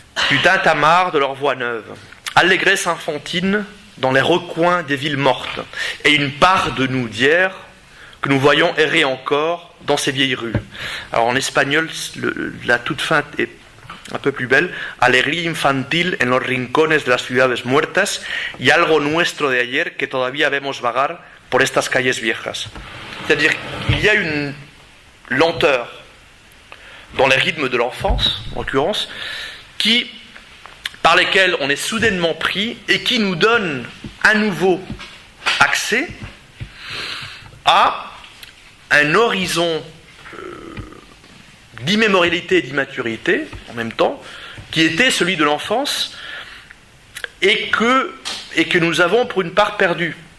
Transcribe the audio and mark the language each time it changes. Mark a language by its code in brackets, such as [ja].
[fr] Du tintamarre de leurs voix neuves. Allégresse infantine dans les recoins des villes mortes. Et une part de nous d'hier que nous voyons errer encore dans ces vieilles rues. Alors en espagnol, la toute fin est un peu plus belle. [es] Alegría infantil en los rincones de las ciudades muertas y algo nuestro de ayer que todavía vemos vagar por estas calles viejas. [fr] C'est-à-dire qu'il y a une lenteur dans les rythmes de l'enfance, en l'occurrence, par lesquels on est soudainement pris et qui nous donne à nouveau accès à un horizon d'immémorialité et d'immaturité, en même temps, qui était celui de l'enfance, et que nous avons pour une part perdu.